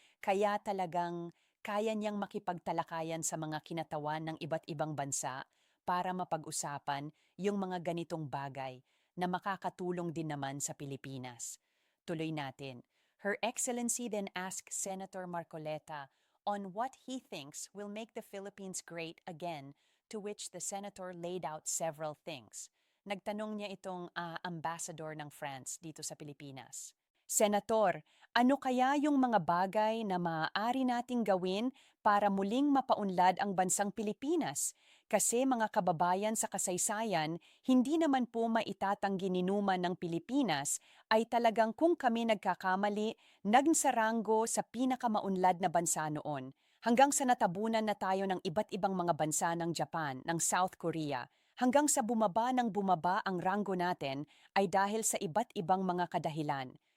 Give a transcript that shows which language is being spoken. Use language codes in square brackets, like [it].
[tl] Kaya talagang kaya niyang makipagtalakayan sa mga kinatawan ng iba't ibang bansa para mapag-usapan yung mga ganitong bagay na makakatulong din naman sa Pilipinas. Tuloy natin. [en] Her Excellency then asked Senator Marcoleta on what he thinks will make the Philippines great again, to which the senator laid out several things. [tl] Nagtanong niya itong ambassador ng France dito sa Pilipinas. Senator, ano kaya yung mga bagay na maaari nating gawin para muling mapaunlad ang bansang Pilipinas? Kasi mga kababayan sa kasaysayan, hindi naman po maitatanggi ninuman ng Pilipinas ay talagang kung kami nagkakamali, nagsaranggo sa pinakamaunlad na bansa noon hanggang sa natabunan na tayo ng iba't ibang mga bansa ng Japan, ng South Korea, hanggang sa bumaba ng bumaba ang ranggo natin ay dahil sa iba't ibang mga kadahilan.